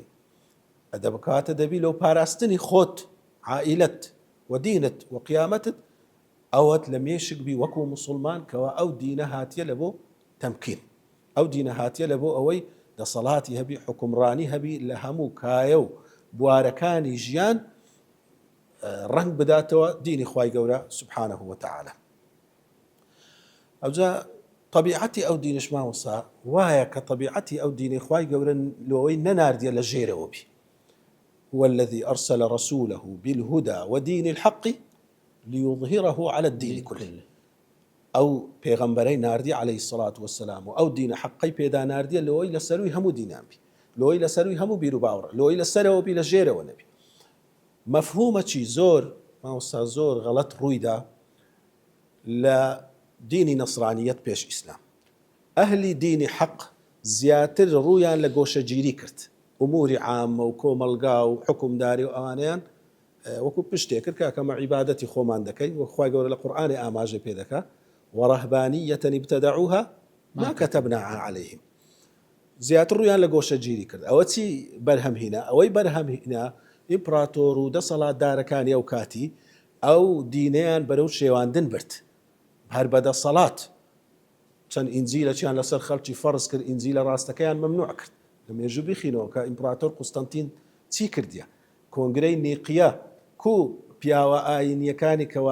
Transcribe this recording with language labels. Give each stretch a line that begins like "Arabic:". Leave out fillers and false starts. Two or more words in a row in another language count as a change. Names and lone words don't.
Central Kurdish: دەبکاتە دەبی لەو پاراستنی خۆت، عائیلەت و دینت و قیامەتت ئەوەت لە مێشک بی وەکو موسڵمان کەوا ئەو دینە هاتیە لە بۆ تەمکین، ئەو دینە هاتیە لە بۆ ئەوەی دەسەڵاتی هەبی، حکومڕانی هەبی لە هەموو کایە و بوارەکانی ژیان ڕنگ بداتەوە دینی خوای گەورە
Arabic: سبحانه وتعالى.
Central Kurdish: ئەوجا طبیعەتی ئەو دینش ماوەسا وایە کە طبیعەتی ئەو دینی خوای گەورە لەوەی نەناردیە لە ژێرەوە بی.
Arabic: هو الذي أرسل رسوله بالهدى ودين الحق ليظهره على الدين كله.
Central Kurdish: ئەو پێغەمبەرەی ناردی
Arabic: عليه الصلاة والسلام
Central Kurdish: و ئەو دینە حەقەی پێدا ناردیە لەوەی لەسەروی هەموو دینان بی، لەوەی لەسەروی هەموو بیر و باوەڕ، لەوەی لەسەرەوە بی لە ژێرەوە نەبی. مەفهومەکی زۆر ماوەستا زۆر غەڵەت ڕوویدا لە دینی نەسرانیەت پێش ئیسلام. ئەهلی دینی حەق زیاتر ڕوویان لە گۆشەگیری کرد، ئوموری عامە و کۆمەلگا و حکومداری و ئەوانەیان وەکو پشتێک کرد کە ئەمە عیبادەتی خۆمان دەکەین و خوای گەورە لە قورئانی ئاماژە پێ دەکات
Arabic: وەڕەهبانیەةً ابتدعوها ما كتبناها عليهم.
Central Kurdish: زیاتر ڕوویان لە گۆشەگیری کرد. ئەوە چی بەرهەمهێنا؟ ئەوەی بەرهەمهێنا ئیمپراتۆر و دەسەڵاتدارەکانی ئەو کاتی ئەو دینیان بەرەو شێواندن برد هەر بەدەسەڵات چەند ئینجیلەچیان لەسەر خەڵکی فەرز کرد ئینجیلە ڕاستەکەیان مەمنوع کرد لە مێژوو بخینەوە کە ئیمپراتۆر قوستەنتین چی کردیە کۆنگرەی نیقیە کو پیاوە ئاینیەکانی کەوا